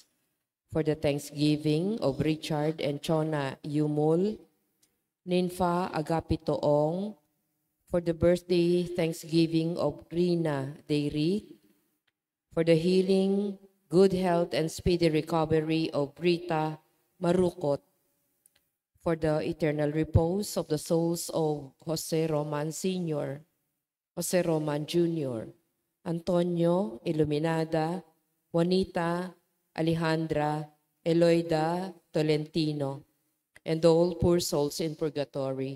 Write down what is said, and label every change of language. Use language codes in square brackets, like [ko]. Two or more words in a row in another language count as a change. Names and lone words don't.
[en] For the thanksgiving of Richard and Chona Yumul, Ninfa Agapitoong, for the birthday thanksgiving of Rina Deirit, for the healing, good health, and speedy recovery of Rita Marukot, for the eternal repose of the souls of Jose Roman Sr., Jose Roman Jr., Antonio Iluminada, Juanita Alejandra Eloida Tolentino, and all poor souls in purgatory.